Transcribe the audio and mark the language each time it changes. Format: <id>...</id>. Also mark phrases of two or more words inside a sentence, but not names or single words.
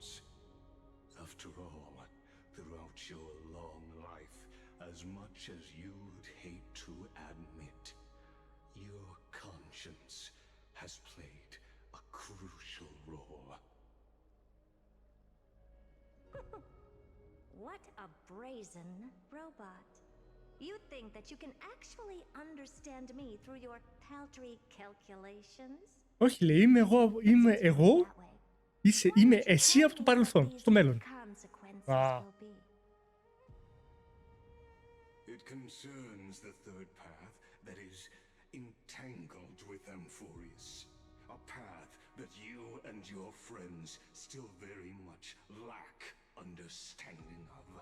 <en>After all, throughout your long life, as much as you'd hate to admit, your conscience has played a crucial role. What a brazen robot. You think that you can actually understand me through your paltry calculations?</en> <el>Όχι, λέει, είμαι εγώ, είμαι εσύ από το παρελθόν, στο μέλλον. Α.</el> <en>It concerns the third path that is entangled with Amphoreous. A path that you and your friends still very much lack understanding of.</en>